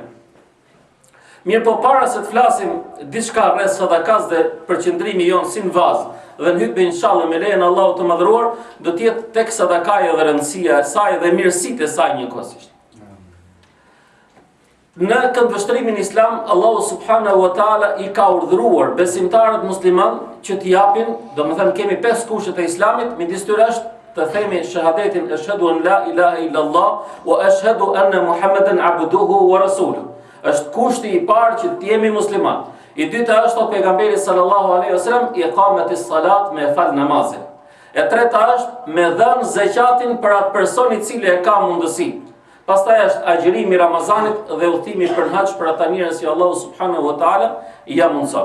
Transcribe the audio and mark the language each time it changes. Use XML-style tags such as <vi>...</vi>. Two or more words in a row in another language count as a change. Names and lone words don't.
<sq>Mirë po para se të flasim diçka rreth sadakas dhe përqendrimi jon si në vazë, dhe në hutbë inshallah me lejen e Allahut të madhëruar, do të jetë tek sadakaja dhe rëndësia e saj dhe mirësitë e saj njëkohësisht. Në këndvështrimin islam, Allahu</sq> <ar>سبحانه وتعالى</ar> <sq>i ka urdhëruar besimtarët musliman që t'i japin, domethënë kemi 5 kushte e islamit, midis tyre është të themi shahadetin</sq> <ar>أشهد أن لا إله إلا الله وأشهد أن محمدا عبده ورسوله.</ar> <sq>Është kushti i parë që të jemi musliman. I dyta është pejgamberi</sq> <ar>صلى الله عليه وسلم إقام الصلاة,</ar> <sq>me fal namazin. E treta është me dhënë zeqatin për atë person i cili e ka mundësi. Pastaj është agjërimi i Ramazanit dhe udhëtimi për haxh për ata njerëz që Allahu</sq> <ar>سبحانه وتعالى</ar> <sq>i ja mundson.</sq>